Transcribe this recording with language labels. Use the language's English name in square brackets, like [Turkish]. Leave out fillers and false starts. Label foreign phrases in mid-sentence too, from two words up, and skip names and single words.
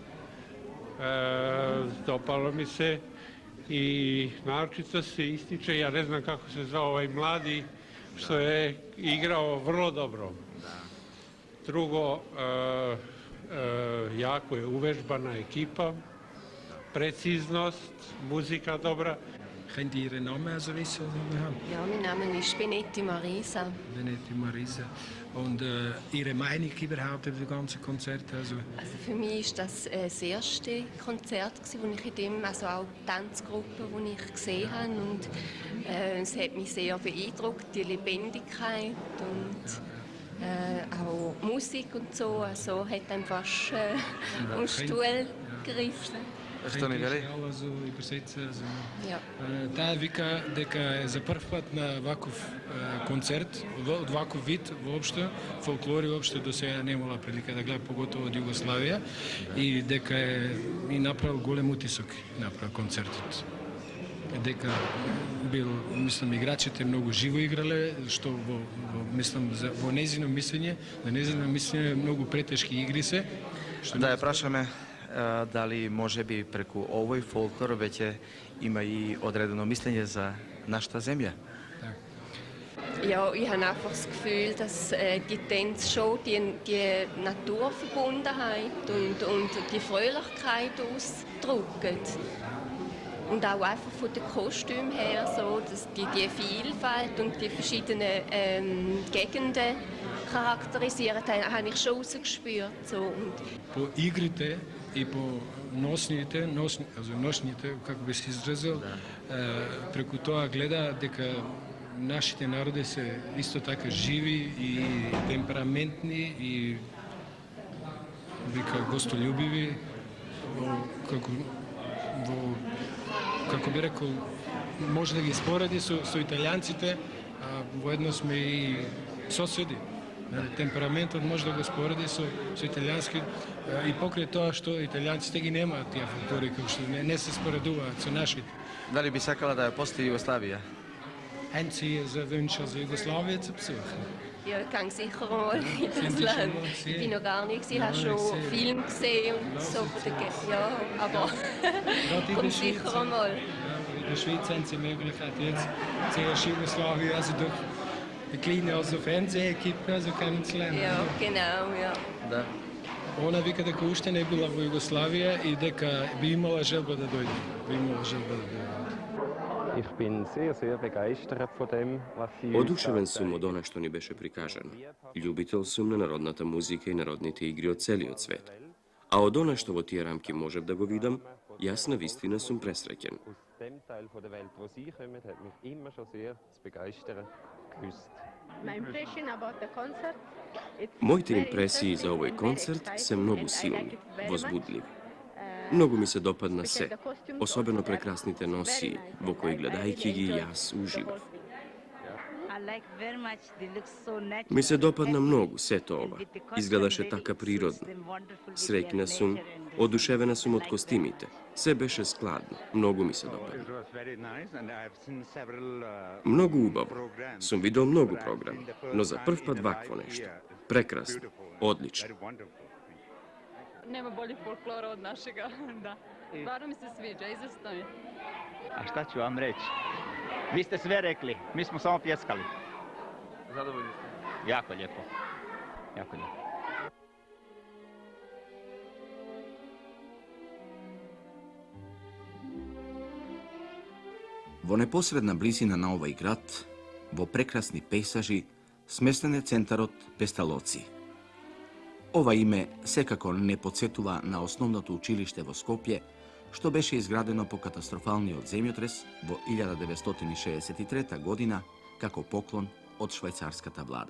[Serbian] Допало ми се и научито се истиче, ја не знам како се звao овај млади, што е играо врло добро. Друго, јако е увежбана екипа, precision, muzika dobra. [German] Könnt ihr Ihren Namen also wissen? Ja, mein Name ist Benetti Marisa. Benetti Marisa. Und Ihre Meinung überhaupt über das ganze Konzert? Also für mich war das das erste Konzert, das ich in dem, also auch die Tanzgruppe, die ich gesehen habe. Und es hat mich sehr beeindruckt, die Lebendigkeit und auch Musik und so. Also hat dann fast am Stuhl gegriffen. [Macedonian] Што ни вели? Таа вика дека е за прв пат на ваков концерт, од ваков вид воопшто, фолклори воопшто до сега немала прилика да гледа, поготово од Југославија, и дека е и направил голем утисок, направил концертот. дека мислам играчите многу живо играле, што мислам во незино мислење, на незино мислење многу претешки игри се. Да ја прашаме дали може би преку овој фолклор веќе има и одредено мислење за нашата земја. [German] Ja, ich habe einfach das Gefühl, dass die Tänze schon die Naturverbundenheit und die Fröhlichkeit ausdrücken. Und auch einfach von den Kostümen her, so, dass die Vielfalt und die verschiedenen Gegenden charakterisieren, habe ich schon rausgespürt. So. Und [Macedonian] по игрите и по ношните, како би се изразил, преку тоа гледа дека нашите народи се исто така живи и темпераментни и вика гостолюбиви, како би рекол, може да ги спореди со италијанците, а воедно сме и соседи. Темпераментот може да го спореди со италијански и покрај тоа што италијанците ги немаат тие фактори кои што не се споредуваат со нашите. Дали би сакала да ја посети Југославија? [German] Haben Sie Wünsche, also Jugoslawien zu besuchen? ja, ich gehe sicher mal in das Land. Ich bin noch gar nicht, ich habe schon Filme gesehen und so von der ja, aber kommt sicher einmal. In der Schweiz haben Sie die Möglichkeit, jetzt zuerst Jugoslawien, also durch eine kleine also Fernsehequipe also kennenzulernen. Ja, genau, ja. [Macedonian] Да. Она вика дека уште не била во Југославија и дека би имала желба да дојде. Би имала желба да дојде. [German] Ich bin sehr begeistert von dem, was Sie [Macedonian] Одушевен сум од она што ни беше прикажано. Љубител сум на народната музика и народните игри од целиот свет. А од она што во тие рамки можев да го видам, јас на вистина сум пресреќен. [German] aus dem Teil von der Welt, wo Sie kommen, hat mich immer schon sehr zu begeistern gewusst. [Macedonian] Моите импресии за овој концерт се многу силни, возбудливи. Многу ми се допадна се, особено прекрасните носии, во кои гледајќи ги јас уживав. Ми се допадна многу сето ова. Изгледаше така природно. Среќна сум, одушевена сум од костимите. Се беше складно. Многу ми се допадна. Многу убаво. Сум видел многу програми, но за прв пат вакво нешто. Прекрасно. Одлично. [Croatian] Nema boljih folklora od našega, da. Stvarno mi se sviđa, izvrsno je. A šta ću vam reći? Vi ste sve rekli, mi smo samo pljeskali. Zadovoljni ste? Jako lijepo. Jako lijepo. [Macedonian] Во непосредна близина на овој град, во прекрасни пейсажи, сместен е центарот Песталоци. Ова име секако не подсетува на основното училиште во Скопје, што беше изградено по катастрофалниот земјотрес во 1963 година како поклон од швајцарската влада.